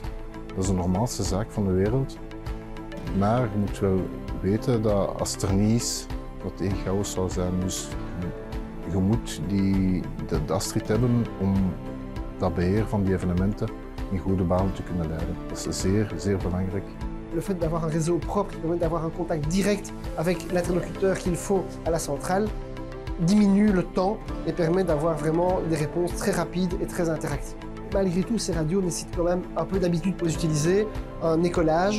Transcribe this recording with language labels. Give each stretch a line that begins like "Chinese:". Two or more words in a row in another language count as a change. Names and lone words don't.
Dutch: Dat is de normaalste zaak van de wereld. Maar je moet wel weten dat als het er niet is, dat het één chaos zal zijn. Dus je moet de Astrid hebben om dat beheer van die evenementen in goede banen te kunnen leiden. Dat is zeer, zeer belangrijk.
French: Le fait d'avoir un réseau propre qui permet d'avoir un contact direct avec l'interlocuteur qu'il faut à la centrale diminue le temps et permet d'avoir vraiment des réponses très rapides et très interactives. Malgré tout, ces radios nécessitent quand même un peu d'habitude pour les utiliser, un écolage.